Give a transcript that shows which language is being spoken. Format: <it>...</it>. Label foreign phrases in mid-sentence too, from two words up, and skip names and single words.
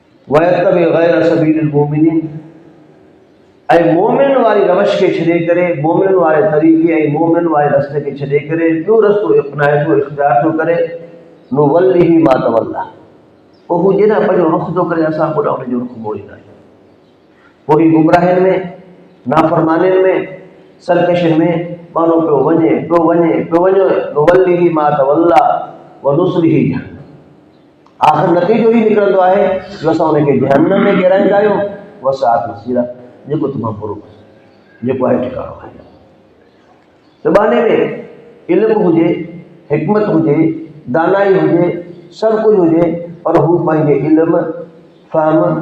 <ar>ويتبع غير سبيل المؤمنين,</ar> <sd>ऐं मोमिन वारी रवश के छॾे करे, मोमिन वारे तरीक़े ऐं मोमिन वारे रस्ते के छॾे करे ॿियो रस्तो अपनाए थो, इख़्तियार थो करे,</sd> <ar>نوله ما تولى,</ar> <sd>पोइ हू जेॾा पंहिंजो रुख़ थो करे असां ओॾा उनजो रुख़ मोड़ींदा आहियूं। पोइ ही गुमराहियुनि में, नाफ़रमानियुनि में, सरकशियुनि में माण्हू पियो वञे पियो वञे पियो वञे,</sd> <ar>نوله ما تولى و نصله جهنم,</ar> <sd>आख़िर नतीजो ही निकिरंदो आहे जो असां उनखे जहन्नम में गिराईंदा आहियूं,</sd> <ar>وساءت مصيرا,</ar> <sd>जेको तमामु बुरो जेको आहे ठिकाणो आहे। ज़बाने में इल्मु हुजे, हिकमत हुजे, दानाई हुजे, सभु कुझु हुजे, पर हू पंहिंजे इल्म, फ़हम,</sd>